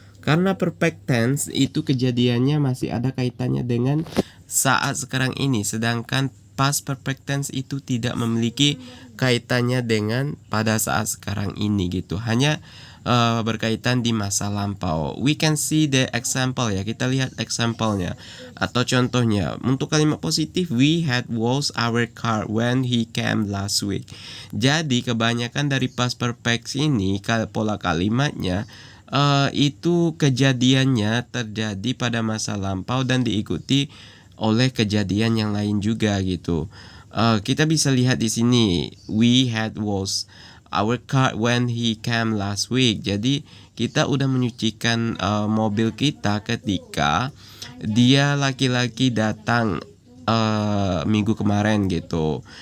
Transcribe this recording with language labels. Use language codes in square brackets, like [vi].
[id] Karena perfect tense itu kejadiannya masih ada kaitannya dengan saat sekarang ini, sedangkan past perfect tense itu tidak memiliki kaitannya dengan pada saat sekarang ini gitu. Hanya berkaitan di masa lampau. [en] We can see the example ya. [id] Kita lihat example-nya atau contohnya. Untuk kalimat positif, [en] we had washed our car when he came last week. [id] Jadi kebanyakan dari past perfect ini pola kalimatnya itu kejadiannya terjadi pada masa lampau dan diikuti oleh kejadian yang lain juga gitu. Kita bisa lihat di sini, [en] we had washed our car when he came last week. [id] Jadi kita udah menyucikan mobil kita ketika dia laki-laki datang minggu kemarin gitu.